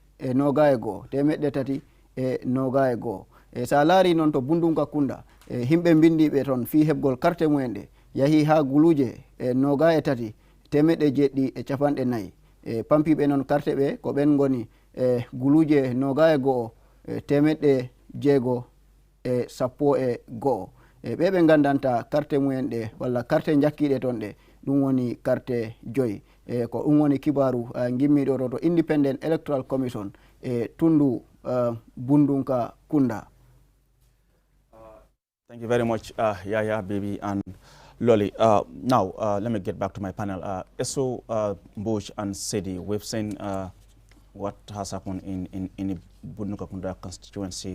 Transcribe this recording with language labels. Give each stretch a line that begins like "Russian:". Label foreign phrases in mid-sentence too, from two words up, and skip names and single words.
Fula: 321 sa laari noon to Bundunka Kunda himɓe bindiɓe toon fi heɓgol carte mumen ɗe yahi ha guluje 23 750 pampiɓe noon carte ɓe ko ɓen goni guluje 21 611 ɓe ɓe gandanta carte mumen ɗe walla carte jakkiɗe toon ɗe ɗum woni carte 5 ko ɗum woni kibaru gimmiɗo to Independent Electoral Commission tundu Bundunka Kunda.
English: Thank you very much, Yaya, Baby, and Lolly. Now, let me get back to my panel. Eso, Bush, and Sedi, we've seen what has happened in the Bundunka Kunda constituency.